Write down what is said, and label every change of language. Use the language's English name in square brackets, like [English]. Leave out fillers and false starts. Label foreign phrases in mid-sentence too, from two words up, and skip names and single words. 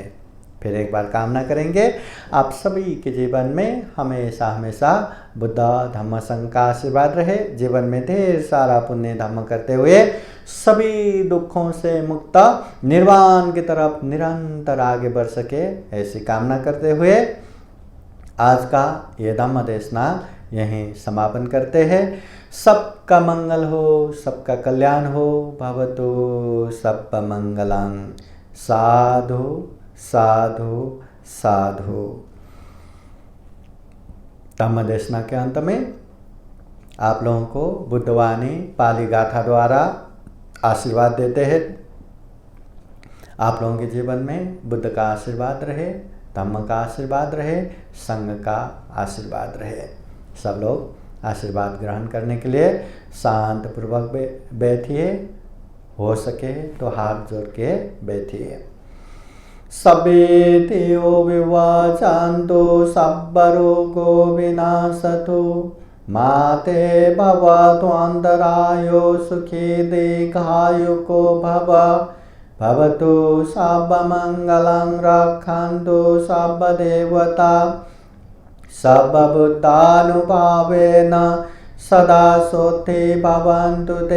[Hindi] फिर एक बार कामना करेंगे आप सभी के जीवन में हमेशा हमेशा बुद्ध धम्म संघ का आशीर्वाद रहे, जीवन में ढेर सारा पुण्य धर्म करते हुए सभी दुखों से मुक्त निर्वाण की तरफ निरंतर आगे बढ़ सके, ऐसी कामना करते हुए आज का ये धम्म देशना यहीं समापन करते हैं। सबका मंगल हो, सबका कल्याण हो, [Pali] भवतु सब मंगलं। साधु साधु साधु। [Hindi] धम्म देशना के अंत में आप लोगों को बुद्धवाणी पाली गाथा द्वारा आशीर्वाद देते हैं। आप लोगों के जीवन में बुद्ध का आशीर्वाद रहे, धम्म का आशीर्वाद रहे, संघ का आशीर्वाद रहे। सब लोग आशीर्वाद ग्रहण करने के लिए शांत पूर्वक बैठिए, हो सके तो हाथ जोड़ के बैठिए। [Pali] सभेतियो विवाचान्तो सब्बरोगो विनाशतु माते भवतु अन्तरायो सुखी दीर्घायुको भव। भवतु सर्वमङ्गलं रक्षन्तु सर्वदेवता सर्वबुद्धानुभावेन सदा सोते भवन्तु ते।